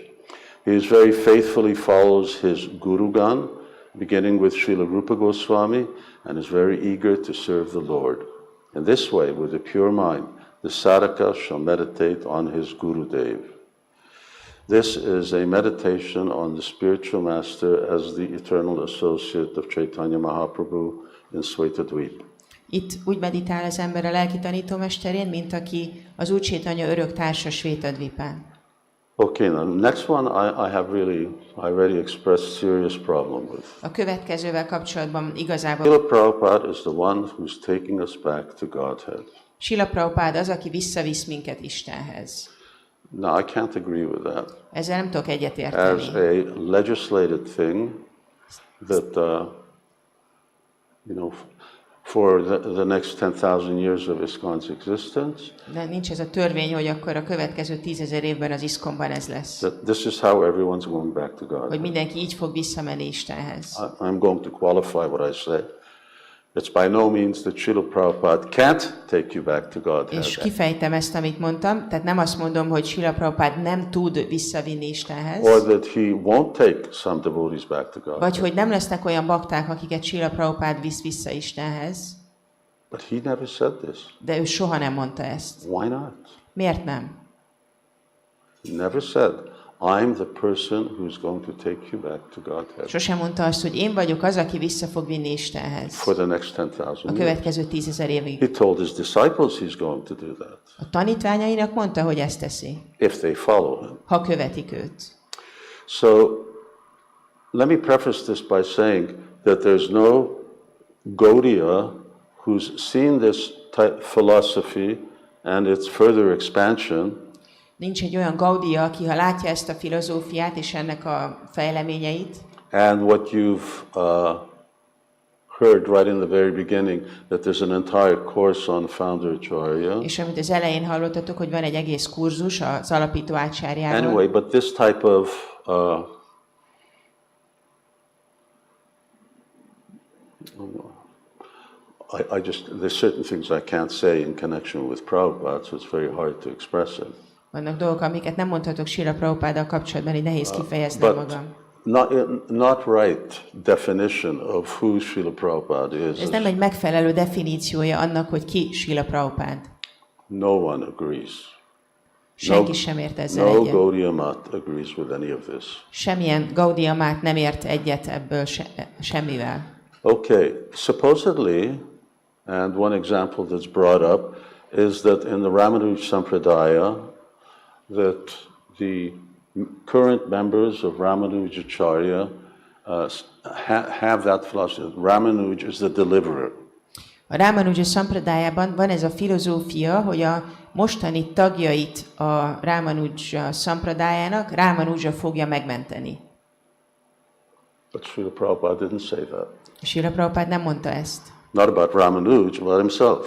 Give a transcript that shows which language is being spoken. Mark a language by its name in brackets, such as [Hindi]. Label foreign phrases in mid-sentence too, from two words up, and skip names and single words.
[English] He is very faithfully follows his Gurugan, beginning with Śrīla Rupa Goswami, and is very eager to serve the Lord. In this way, with a pure mind, the sadhaka shall meditate on his Gurudev. This is a meditation on the spiritual master as the eternal associate of Chaitanya Mahaprabhu in Svetadvip. [Hungarian] Itt úgy meditál az ember a lelki tanítómesterén, mint aki az Úr Chaitanya örök társa Svetadvipán. [English] Okay, now the next one I already expressed serious problem with. [Hungarian] A következővel kapcsolatban igazából [English] Śrīla Prabhupāda is the one who's taking us back to Godhead. [Hungarian] Śrīla Prabhupāda az, aki visszavisz minket Istenhez. [English] Now, I can't agree with that. [Hungarian] Ezzel nem tudok egyetérteni. [English] As a legislated thing that, for the next 10,000 years of ISKCON's existence, [Hungarian] De nincs ez a törvény, hogy akkor a következő 10,000 évben az ISKCON-ban ez lesz. [English] that this is how everyone's going back to God. [Hungarian] Hogy mindenki így fog visszamenni Istenhez. [English] I'm going to qualify what I say. It's by no means that Śrīla Prabhupāda can't take you back to Godhead. [Hungarian] És kifejtem ezt, amit mondtam, tehát nem azt mondom, hogy Śrīla Prabhupāda nem tud visszavinni Istenhez, [English] Or that he won't take some devotees back to God. [Hungarian] vagy hogy nem lesznek olyan bakták, akiket Śrīla Prabhupāda visz vissza Istenhez, [English] But he never said this. [Hungarian] de ő soha nem mondta ezt. [English] Why not? [Hungarian] Miért nem? [English] He never said, I'm the person who's going to take you back to Godhead [Hungarian] Sosem mondta azt, hogy én vagyok az, aki vissza fog vinni Istenhez [English] for the next 10,000 [Hungarian] a [English] years. [Hungarian] következő 10,000 évig. [English] He told his disciples he's going to do that [Hungarian] A tanítványainak mondta, hogy ezt teszi, [English] if they follow him. [Hungarian] ha követik őt. [English] So let me preface this by saying that there's no Gaudiya who's seen this philosophy and its further expansion [Hungarian] Nincs egy olyan Gaudiya, aki ha látja ezt a filozófiát és ennek a fejleményeit, [English] and what you've heard right in the very beginning, that there's an entire course on Founderacharya. [Hungarian] és amit az elején hallottatok, hogy van egy egész kurzus az alapító ácsárjáról. [English] Anyway, but this type of there's certain things I can't say in connection with Prabhupada, so it's very hard to express it. [Hungarian] Vannak dolgok, amiket nem mondhatok Śrīla Prabhupáddal kapcsolatban, így nehéz kifejezni magam. [English] not right definition of who Śrīla Prabhupāda is. [Hungarian] Ez nem egy megfelelő definíciója annak, hogy ki Śrīla Prabhupád. [English] No one agrees. [Hungarian] Senki sem ért ezzel [English] No [Hungarian] egyet. [English] Gaudiya Mat agrees with any of this. [Hungarian] Semmilyen Gaudiya Mát nem ért egyet ebből semmivel. [English] Okay, supposedly, and one example that's brought up is that in the Ramanuja Sampradaya, that the current members of Ramanujacharya have that philosophy. Ramanuja is the deliverer. [Hungarian] A Ramanuja Sampradájában van ez a filozófia, hogy a mostani tagjait a Ramanuja Sampradájának Ramanuja fogja megmenteni. [English] But Śrīla Prabhupāda didn't say that. [Hungarian] Śrīla Prabhupád nem mondta ezt. [English] Not about Ramanuja, about himself.